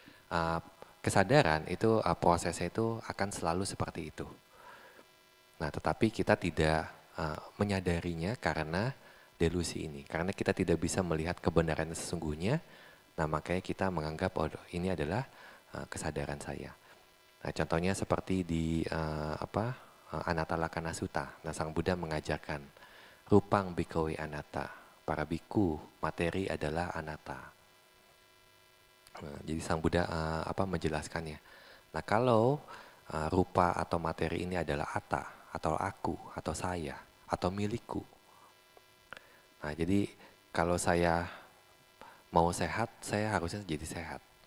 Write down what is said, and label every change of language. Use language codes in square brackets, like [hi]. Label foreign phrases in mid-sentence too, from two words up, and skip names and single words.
[id] Jadi kesadaran itu prosesnya itu akan selalu seperti itu. Nah, tetapi kita tidak menyadarinya karena delusi ini. Karena kita tidak bisa melihat kebenaran sesungguhnya, nah makanya kita menganggap oh ini adalah kesadaran saya. Nah, contohnya seperti di Anatta Lakkhana Sutta. Nah, Sang Buddha mengajarkan [pi] rupang bhikkhave anatta. [id] Para biku, materi adalah anatta. Nah, jadi Sang Buddha menjelaskannya. Nah, kalau rupa atau materi ini adalah atta, atau aku, atau saya, atau milikku. Nah, jadi kalau saya mau sehat, saya harusnya jadi sehat.